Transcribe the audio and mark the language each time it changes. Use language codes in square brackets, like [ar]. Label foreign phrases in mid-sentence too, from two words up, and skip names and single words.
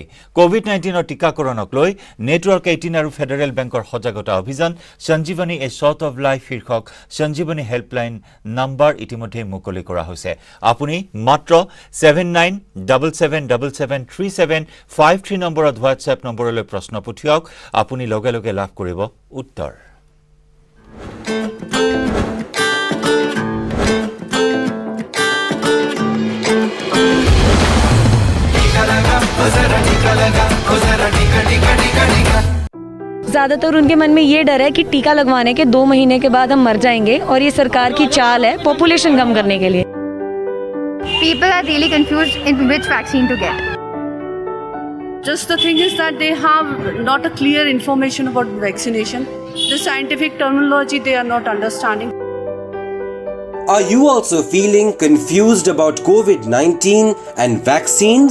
[as] কোভিড-19 টিকাকৰণক লৈ নেটৱৰ্ক 18 আৰু ফেডাৰেল বেংকৰ সজাগতা অভিযান সঞ্জীৱনী এ শ্বট অৱ লাইফ শীৰ্ষক সঞ্জীৱনী হেল্পলাইন নাম্বাৰ ইতিমধ্যে মুকলি কৰা হৈছে। আপুনি মাত্ৰ 7977773753 নম্বৰত হোৱাটছএপ নম্বৰলৈ প্ৰশ্ন পঠিয়াওক। আপুনি লগে লগে লাভ কৰিব উত্তৰ। [hi] ज्यादातर उनके मन में ये डर है कि टीका लगवाने के 2 महीने के बाद हम मर जाएंगे और ये सरकार की चाल है पॉपुलेशन कम करने के लिए। [en] People are really confused in which vaccine to get. Just the thing is that they have not a clear information about vaccination. The scientific terminology they are not understanding. Are you also feeling confused about COVID-19 and vaccines?